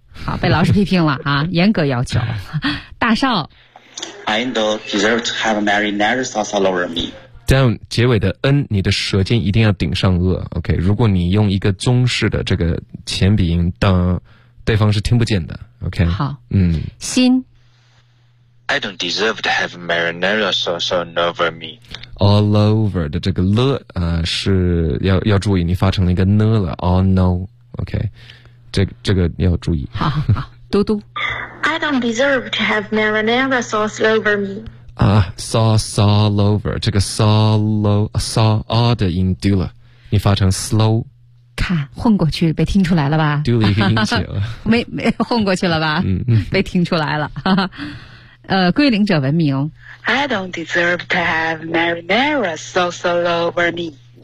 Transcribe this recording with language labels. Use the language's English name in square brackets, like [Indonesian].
[Chinese] 好，被老师批评了啊，严格要求。大少。 [English] I don't deserve to have marinara sauce all over me. [Chinese] down 结尾的 n， 你的舌尖一定要顶上颚。 OK， 如果你用一个中式的这个前鼻音，当对方是听不见的。 OK，好，心。 [English] I don't deserve to have marinara sauce all over me. [Chinese] All over 的这个了是要注意，你发成了一个呢了。 All no， OK， 这个要注意。好，嘟嘟。 [English] I don't deserve to have marinara sauce all over me. [Chinese] Sauce all over 这个 saw 的音丢了，你发成 slow，看混过去被听出来了吧，丢了一个音节了没混过去了吧被听出来了归零者文明。 [English] I don't deserve to have marinara sauce all over me.